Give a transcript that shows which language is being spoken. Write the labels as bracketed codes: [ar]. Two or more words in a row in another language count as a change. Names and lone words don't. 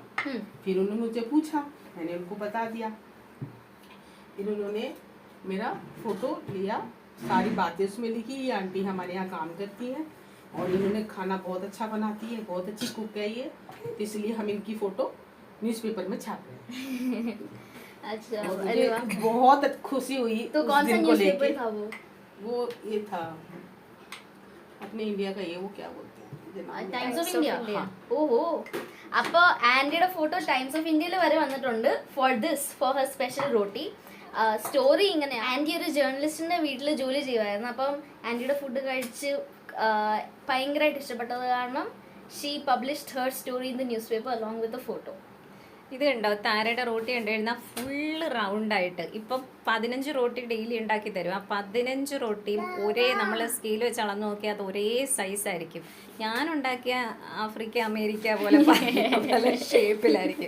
[hi] फिर उन्होंने मुझे पूछा, मैंने उनको बता दिया. फिर उन्होंने मेरा फोटो लिया, सारी बातें उसमें लिखी, ये आंटी हमारे यहाँ काम करती है और इन्होंने खाना बहुत अच्छा बनाती है, बहुत अच्छी कुक है ये, तो इसलिए हम इनकी फोटो न्यूज़पेपर में छाप रहे हैं. अच्छा, अरे बहुत खुशी हुई. तो कौन सा न्यूज़पेपर था वो ये था अपने इंडिया का, ये वो क्या बोलते हैं, [ml] ടൈംസ് ഓഫ് ഇന്ത്യ. ഓഹോ, അപ്പോൾ ആൻറ്റിയുടെ ഫോട്ടോ ടൈംസ് ഓഫ് ഇന്ത്യയിൽ വരെ വന്നിട്ടുണ്ട് [en] for her special roti. [ml] സ്റ്റോറി ഇങ്ങനെ, ആൻറ്റി ഒരു ജേർണലിസ്റ്റിൻ്റെ വീട്ടിൽ ജോലി ചെയ്യുമായിരുന്നു. അപ്പം ആൻറ്റിയുടെ ഫുഡ് കഴിച്ച് ഭയങ്കരമായിട്ട് ഇഷ്ടപ്പെട്ടത് കാരണം [en] she published her story in the newspaper along with a photo. [ml] ഇത് കണ്ടോ, താരയുടെ റോട്ടി ഉണ്ടായിരുന്ന [en] full round-ആയിട്ട് [ml] ഇപ്പം 15 റോട്ടി ഡെയിലി ഉണ്ടാക്കി തരും. ആ 15 റോട്ടിയും ഒരേ, നമ്മൾ സ്കെയിൽ വെച്ച് അളന്ന് നോക്കിയാൽ അത് ഒരേ സൈസായിരിക്കും. ഞാനുണ്ടാക്കിയ ആഫ്രിക്ക അമേരിക്ക പോലെ പല ഷേപ്പിലായിരിക്കും.